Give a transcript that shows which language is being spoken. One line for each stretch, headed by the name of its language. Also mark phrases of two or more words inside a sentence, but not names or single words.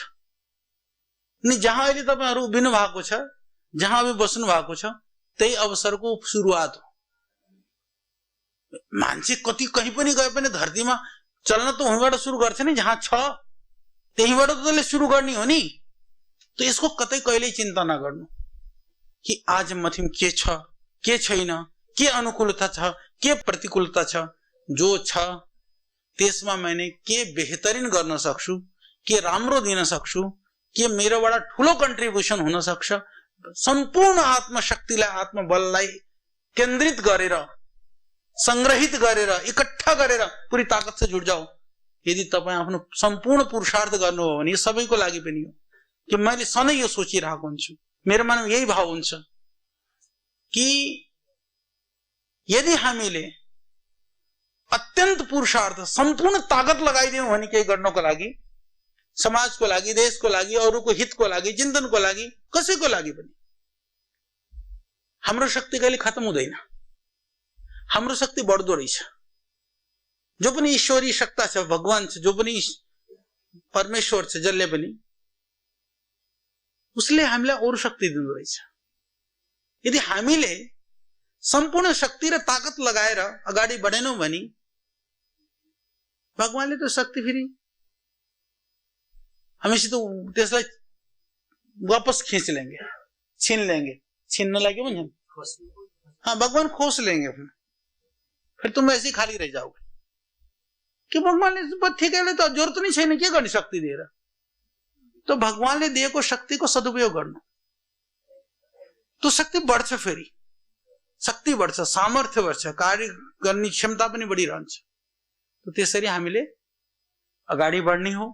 Nepali: नि जहां अहिले तपाईहरु उभिनु भएको छ,
Hindi: जहां अभी
Nepali: बस्नु भएको छ, त्यही अवसरको सुरुवात हो। मान्छे कति कहीं पनि गए पनि धरतीमा चल्न त उहीबाट सुरु गर्छ नि, जहाँ छ त्यहीबाट त त्यसले सुरु गर्ने हो नि। तो यसको कतै कहिल्यै चिन्ता नगर्नु कि आज मथिम के छ, के छैन, के अनुकूलता छ, के प्रतिकूलता छ। जो छ त्यसमा मैले के बेहतरीन गर्न सक्छु, के राम्रो दिन सक्छु, के मेरोबाट ठुलो कन्ट्रिब्युसन हुन सक्छ। सम्पूर्ण आत्मशक्तिलाई, आत्मबललाई केन्द्रित गरेर, संग्रहित गरेर, इकट्ठा गरेर
Hindi: पूरी ताकत से जुट जाओ।
Nepali: यदि तपाई आफ्नो सम्पूर्ण पुरुषार्थ गर्नु हो भने सबैको लागि पनि हो। कि मैले सधैँ यो सोचिरहेको हुन्छु, मेरो मनमा यही भाव हुन्छ कि यदि हामीले अत्यंत पुरुषार्थ संपूर्ण ताकत लगाई दे भने केही गर्नको लागि, समाजको लागि, देशको लागि, अरूको हितको लागि, चिन्तनको लागि, कसैको लागि पनि हाम्रो शक्ति कहिले खत्म हुँदैन, हाम्रो शक्ति बढ्दो रहेछ। जो पनि ईश्वरी सत्ता छ, भगवान छ, जो पनि परमेश्वर छ, जसले पनि उसले हामीलाई अरू शक्ति दिँदो रहेछ। यदि हामीले सम्पूर्ण शक्ति र ताकत लगाएर अगाडि बढेनौं भने भगवानले तो शक्ति फेरि हामीसित त्यसलाई
Hindi: वापस खींच लेंगे, छीन लेंगे। छीनने लगे भन्छन्, हाँ, भगवान खोस लेंगे, फिर तुम ऐसे ही खाली रह जाओगे कि भगवानले ठीक है तो जरुरत नहीं छैन,
Nepali: के गर्ने शक्ति दिएर। तो भगवानले दिएको शक्तिको सदुपयोग गर्नु, तो शक्ति बढ्छ, फेरि शक्ति बढ्छ, सामर्थ्य बढ्छ, कार्य गर्ने क्षमता पनि बढिरहन्छ। तो त्यसरी हामीले अगाडि बढ्ने हो।